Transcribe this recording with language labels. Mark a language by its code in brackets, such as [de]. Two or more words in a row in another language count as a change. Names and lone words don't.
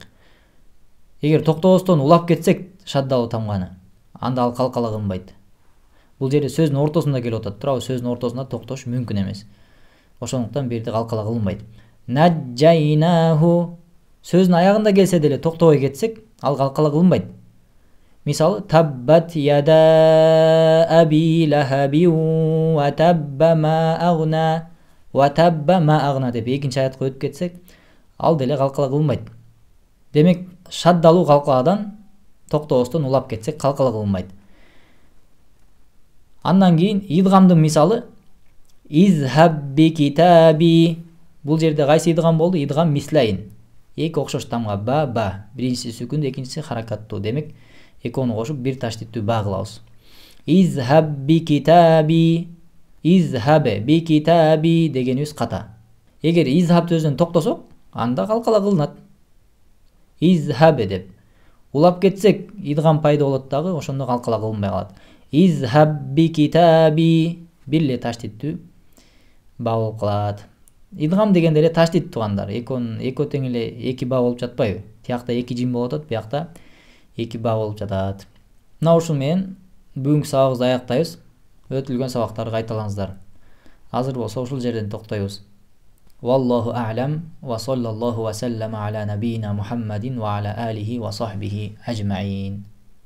[ky] Эгер токтобостон улап кетсек шаддалуу тамганы, анда ал калкала кылынбайт. Бул жерде сөздүн ортосунда келип атат. Туурабы, сөздүн ортосунда токтош мүмкүн эмес. Ошондуктан бу жерде калкала кылынбайт. Наджайнаху. Сөздүн аягында келсе деле токтобой кетсек, ал калкала кылынбайт. Мисалы [ar] تبت يدا أبي لهب وتب ما أغنى. وتب ما أغنى [ky] деп экинчи аятка өтүп кетсек, ал деле калкала кылынбайт. Демек шаддалуу калкаладан токтобостон улап кетсек калкала кылынбайт. Андан кийин идгамдын мисалы [ar] اذهب بكتابي. [ky] Бул жерде кайсы идгам болду? [ar] إدغام مثلين. [ky] Эки окшош тамга ба. Биринчиси сүкүн, экинчиси харакаттуу. Демек экөөнү кошуп бир таштиттүү ба кылабыз. [ar] اذهب بكتابي. اذهب بكتابي [ky] дегенибиз ката. Эгер изхаб сөзүнөн токтосок, анда калкала кылынат. Изхабе деп улап кетсек идгам пайда болот дагы, ошондо калкала кылынбай калат. [ar] اذهب بكتابي [ky] бир эле таштиттүү ба болуп калат. Идгам дегенде эле таштит туугандар. Экөө тең эле эки ба болуп жатпайбы? Тиякта эки жим болуп атат, биякта эки ба болуп жатат. Мына ушул менен бүгүнкү сабагыбызды аяктайбыз. Өтүлгөн сабактарды кайталаңыздар. Азыр болсо ушул жерден токтойбуз. [ar] والله أعلم وصلى الله وسلم على نبينا محمد وعلى آله وصحبه أجمعين.